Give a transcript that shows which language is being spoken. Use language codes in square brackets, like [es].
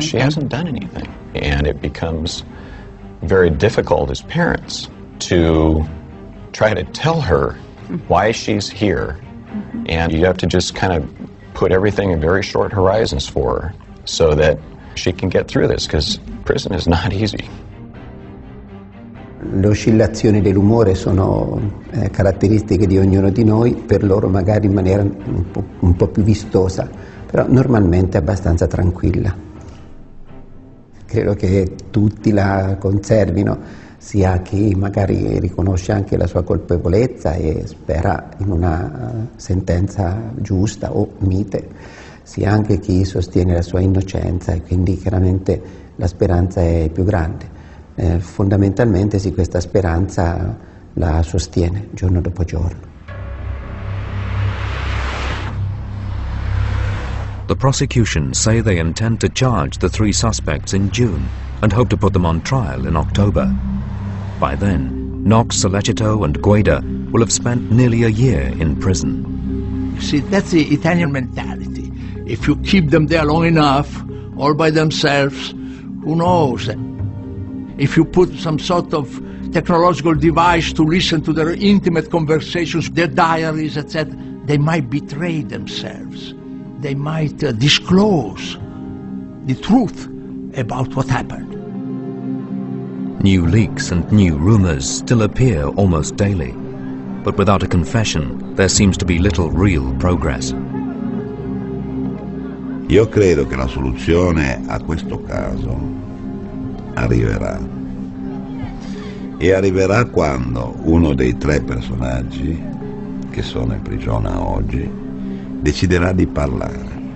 [en] She hasn't done anything. And it becomes very difficult as parents to try to tell her why she's here. And you have to just kind of put everything in very short horizons for her so that she can get through this, because prison is not easy. [it] Le oscillazioni dell'umore sono caratteristiche di ognuno di noi, per loro magari in maniera un po' più vistosa, però normalmente abbastanza tranquilla. Credo che tutti la conservino, sia chi magari riconosce anche la sua colpevolezza e spera in una sentenza giusta o mite, sia anche chi sostiene la sua innocenza e quindi chiaramente la speranza è più grande. Fondamentalmente sì, questa speranza la sostiene giorno dopo giorno. [en] The prosecution say they intend to charge the 3 suspects in June and hope to put them on trial in October. By then, Knox, Sollecito and Guede will have spent nearly a year in prison. See, that's the Italian mentality. If you keep them there long enough, all by themselves, who knows? If you put some sort of technological device to listen to their intimate conversations, their diaries, etc., they might betray themselves. They might disclose the truth about what happened. New leaks and new rumors still appear almost daily, but without a confession, there seems to be little real progress. [it] Io credo che la soluzione a questo caso arriverà. E arriverà quando uno dei 3 personaggi che sono in prigione oggi deciderà di parlare.